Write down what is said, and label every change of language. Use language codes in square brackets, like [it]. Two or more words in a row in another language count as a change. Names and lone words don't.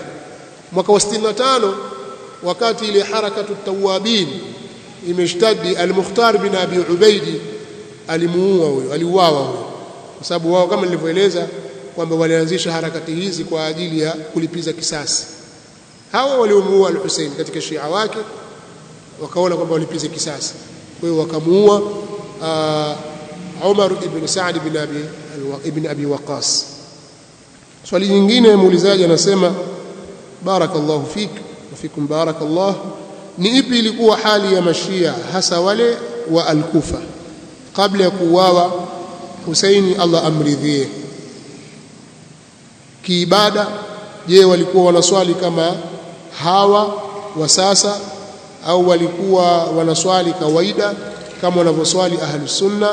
[sw] Mwaka wa 65 wakati ile [ar] حركة التوابين [sw] imeshtadi, Al-Mukhtar bin Abi Ubaidi aliuawa huyo, kwa sababu wao kama nilivyoeleza kwamba walianzisha harakati hizi kwa ajili ya kulipiza kisasi. Hawa waliomuua Al-Husayn katika Shia wake wakaona kwamba walipize kisasi, kwa hiyo wakamuua Umar ibn Saad ibn Abi Waqqas. Swali nyingine muulizaji anasema, [ar] بارك الله فيك وفيكم بارك الله, [sw] ni ipi ilikuwa hali ya mashia hasa wale wa Al-Kufa kabla ya kuuawa Husaini, Allah amridhie, kiibada? Je, walikuwa wanaswali kama hawa wa sasa au walikuwa wanaswali kawaida kama wanavyoswali Ahlus Sunna?